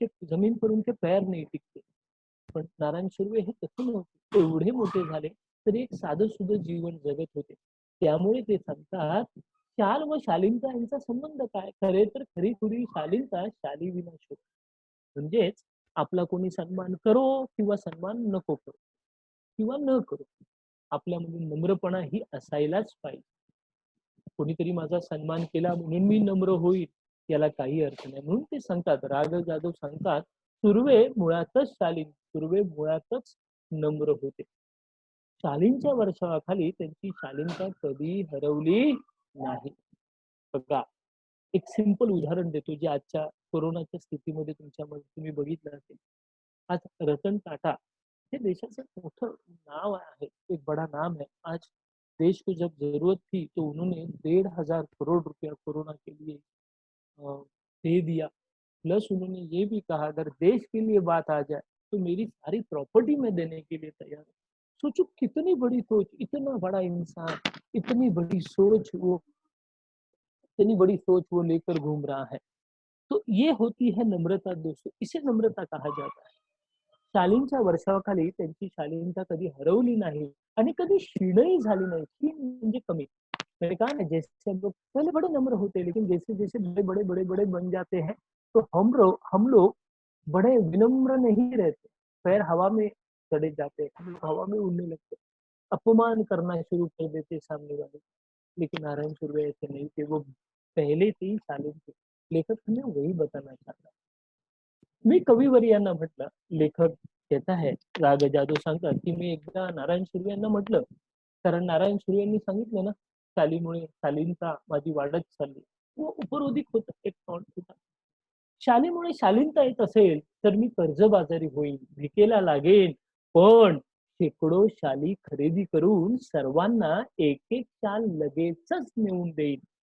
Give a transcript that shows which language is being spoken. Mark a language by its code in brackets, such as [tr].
[hi] जमीन पर उनके पैर नहीं टिकते. [mr] पण नारायण सुर्वे हे तसे नव्हते. एवढे मोठे झाले तरी एक साधं-सुधं जीवन जगत होते. त्यामुळे ते सांगतात, शाल व शालीनता यांचा संबंध काय? खरे तर खरी-खुरी शालीनता शालीविना शोभते. म्हणजेच आपला कोणी सन्मान करो किंवा सन्मान नको करो किंवा न करो, आपल्यामध्ये नम्रपणा ही असायलाच पाहिजे. कोणीतरी माझा सन्मान केला म्हणून मी नम्र होईल याला काही अर्थ नाही. म्हणून ते सांगतात, राघव जाधव सांगतात, सुर्वे मुळातच शालीन, सुर्वे मुळातच नम्र होते. शालीनच्या वर्षावाखाली त्यांची शालीनता कधी हरवली नाही. बघा, एक सिंपल उदाहरण देतो जे आजच्या कोरोनाच्या स्थितीमध्ये तुम्ही बघितलं असेल. आज रतन टाटा हे देशाचं मोठं नाव आहे, [hi] एक बड़ा नाम है. आज देश को जब जरूरत थी तो उन्होंने 1,500 रुपया कोरोना के लिए दे दिया. प्लस उन्होंने ये भी कहा अगर देश के लिए बात आ जाए तो मेरी सारी प्रॉपर्टी मैं देने के लिए तैयार हूँ. सोचो कितनी बड़ी सोच, इतना बड़ा इंसान, इतनी बड़ी सोच वो इतनी बड़ी सोच वो लेकर घूम रहा है. तो ये होती है नम्रता दोस्तों, इसे नम्रता कहा जाता है. [mr] शालीनच्या वर्षावाखाली त्यांची शालीनता कधी हरवली नाही आणि कधी क्षीणही झाली नाही. क्षीण म्हणजे कमी. [hi] मैंने कहा ना जैसे हम लोग पहले बड़े नम्र होते लेकिन जैसे-जैसे बड़े-बड़े बन जाते हैं तो हम लोग बड़े विनम्र नहीं रहते. पैर हवा में चढ़े जाते हैं, हम लोग हवा में उड़ने लगते हैं. अपमान करना शुरू कर देते सामने वाले. लेकिन नारायण सुर्वे ऐसे नहीं थे, वो पहले से ही शालीन थे. लेखक हमें वही बताना चाहता है. [mr] मी कविवर यांना म्हटलं, [hi] लेखक कहता है, [mr] राग जादू सांगतात की मी एकदा नारायण सुर्वे यांना म्हटलं, कारण नारायण सुर्वे यांनी सांगितलं ना, शालीमुळे शालीनता माझी वाढत चालली व उपरोधिक होत एक टॉन्ट होता. शालीमुळे शालीनता येत असेल तर मी कर्जबाजारी होईल, भिकेला लागेन, पण शेकडो शाली खरेदी करून सर्वांना एक एक शाल लगेचच नेऊन देईल.